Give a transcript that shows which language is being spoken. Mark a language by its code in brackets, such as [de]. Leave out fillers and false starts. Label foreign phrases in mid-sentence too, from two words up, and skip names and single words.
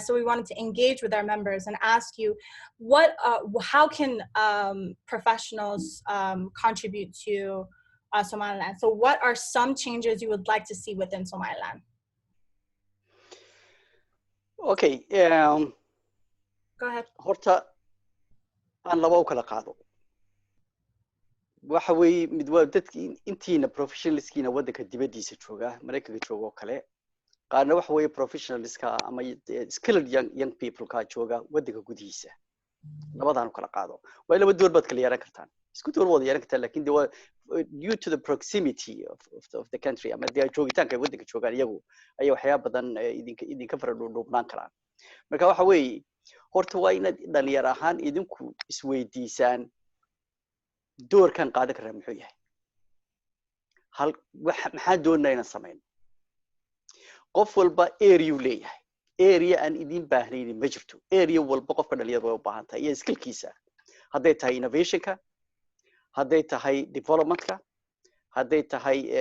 [en] So we wanted to engage with our members and ask you, how can professionals contribute to Somaliland? So what are some changes you would like to see within Somaliland? Okay. Go ahead. [so] Horta aan laba u kala qaado. waxa weeye mid waa dadkii intiina professionalskiina waddanka dibadiisa jooga Mareykanka jooga oo kale qaarna waxa weeye professionalska ama [en] skilled young people [so] ka jooga waddanka gudihiisa labadaan kala qaado waa laba door bad kala yeelan kartaan isku door wada yeelan kartaan laakiin [en] due to the proximity of the country [so] ama dee joogitaanka waddanka joogaan iyagu ayaa waxyaabo badan idinka fara dhuubnaan karaan marka waxa weeye horta waa inaad dhalinyar ahaan idinku isweydiisaan doorkan qaadan karaa muxuu yahay maxaa doonaa inaan samayno qof walba area uu leeyahay area aan idin baahnayn ma jirto area walba qofka dhalinyarada way u baahan tahay iyo skillkiisa hadday tahay innovationka hadday tahay developmentka hadday tahay